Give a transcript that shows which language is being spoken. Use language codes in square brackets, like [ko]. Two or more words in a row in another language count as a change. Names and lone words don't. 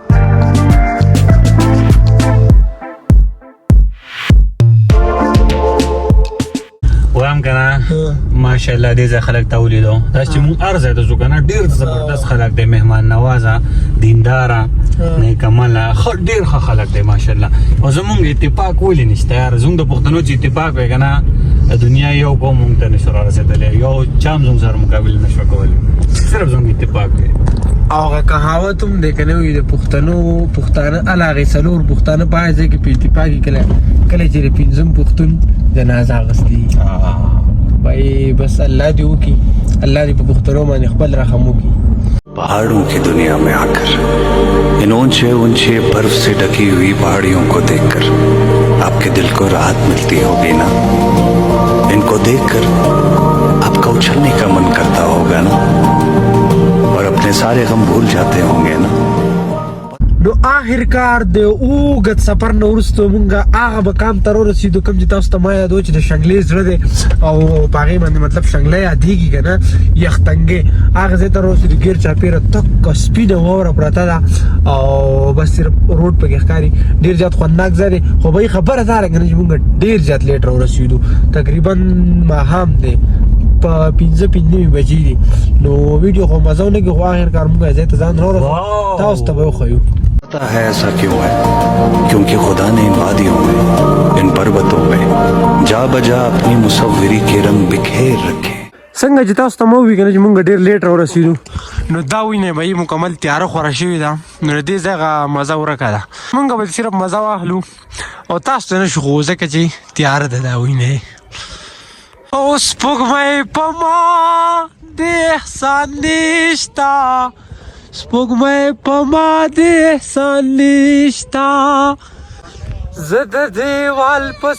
[ps] وام کنه ماشاءالله دې ځای خلک ته ولیدو دا چې مونږ هر ځای ته ځو کنه ډېر زبردست خلک دی مهمان نوازه دینداره نیک عمله ډېر ښه خلک دی ماشاءالله او زمونږ اتفاق ولې نشته یار زمونږ د پښتنو چې اتفاق وی کنه د دنیا یو قوم مونږ ته نشو رارسېدلی یو چا هم زموږ سره مقابله نشو کولی صرف زمونږ اتفاق وی او هغه کهاوت هم دی که نه وي د پښتانه هغې څلور پښتانه په هغه ځای کې په اتفاقي کله چې د پنځم پښتون جنازه اخیستې وایي بس الله دې وکړي الله دې په پښتنو باندې خپل رحم وکړي. [ur] پہاڑوں کی دنیا میں آکر ان اونچے اونچے برف سے ڈھکی ہوئی پہاڑیوں کو دیکھ کر آپ کے دل کو راحت ملتی ہوگی نا. ان کو دیکھ کر آپ کا اچھلنے کا من کرتا ہوگا نا اور اپنے سارے غم بھول جاتے ہوں گے نا. [ps] نو آخرکار د اوږد سفر نه وروسته مونږ هغه مقام ته ورسېدو کوم چې تاسو ته ما یاد و چې د شنګلې زړه دی او په هغې باندې مطلب شنګله یادېږي که نه یختنګې هغه ځای ته ورسېدو ګیر چاپېره تکه سپینه واوره پرته ده او بس صرف روډ پکې ښکاري ډېر زیات خوندناک ځای دی خو به یې خبره دا ده که نه چې مونږ ډېر زیات لیټ راورسېدو تقریبا ماښام دی په 5 بجې دي نو ویډیو خو مزه ونه کړي خو آخرکار مونږ ځای ته ځان راورسېدو تاسو ته به وښیو. [ur] پتا ہے ایسا کیوں ہے کیونکہ خدا نے ان وادیوں میں ان پربتوں میں جا بجا اپنی مصوری کے رنگ بکھیر رکھے. [ps] څنګه چې تاسو ته مو وی کنه چې مونږ ډېر لیټ راورسېدو نو دا وینئ به مکمل تیاره خوره شوې ده نو د دې ځای مزه ورکه ده مونږ به صرف مزه واخلو او تاسو ته نه شو خو ځکه چې تیاره ده دا وینئ. او سپوږمۍ په ما د احسان نشته سپوږمۍ په ما د احسان نشته زه د دیوال په